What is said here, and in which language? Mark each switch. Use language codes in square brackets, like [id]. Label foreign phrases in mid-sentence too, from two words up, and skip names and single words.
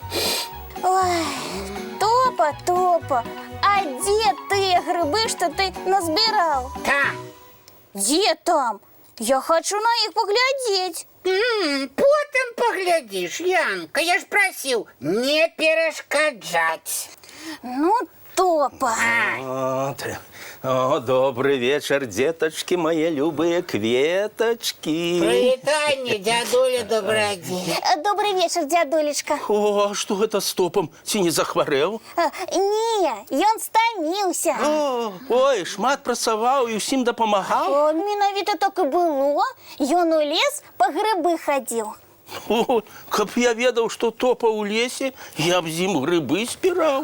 [be] Ой, Топа, а дзе тыя грыбы, што ты назбіраў? Там. Дзе там? Я хачу на іх паглядзець. Потым паглядзіш, Янка, я ж прасіў не перашкаджаць. Ну, Топа. [ru] О, добрый вечер, деточки, мои любые кветочки. [be] Прывітанне, дзядуля Добрадзей. [ru] Добрый вечер, дзядулечка. О, а что это с Топом? [be] Ці не захварэў? Не, ён стаміўся. Ой, шмат працаваў і ўсім дапамагаў? Менавіта так і было. Ён у лес па грыбы хадзіў. О, каб я ведаў, што Топа ў лесе, я б з ім грыбы збіраў.